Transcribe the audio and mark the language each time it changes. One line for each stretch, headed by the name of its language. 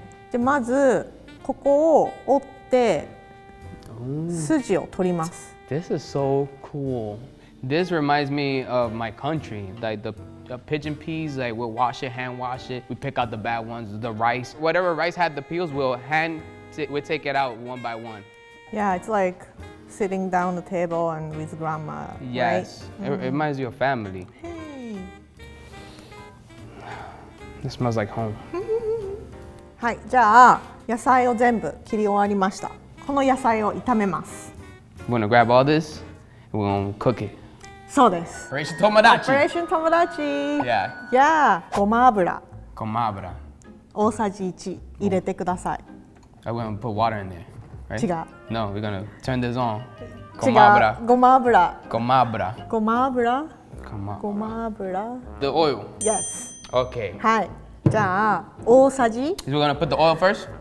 Japanese: でまずここを折って筋を取ります。
English: This is so cool. This reminds me of my country. Like the pigeon peas, like we'll wash it, hand wash it. We pick out the bad ones. The rice, whatever rice had the peels, we'll take it out one by one. Yeah, it's like sitting down the table and with grandma. Yes, right? it reminds you of family. Hey. It smells like home.
Japanese: はい、じゃあ野菜を全部切り終わりました。この野菜を炒めます。
English: We're gonna grab all this and we're gonna cook it.
Japanese: そうです。
English: Operation Tomodachi. Operation Tomodachi. Yeah.
Japanese: Yeah. ごま油。ごま油。大さじ1入れてください。
English: I'm gonna put water in there, right?
Japanese: 違う。
English: No, we're gonna turn this on.
Japanese: 違う。ごま油。ごま油。ごま油。ごま油。
English: The oil. Yes. Okay.
Japanese: はい。じゃあ大さじ。
English: We're gonna put the oil first.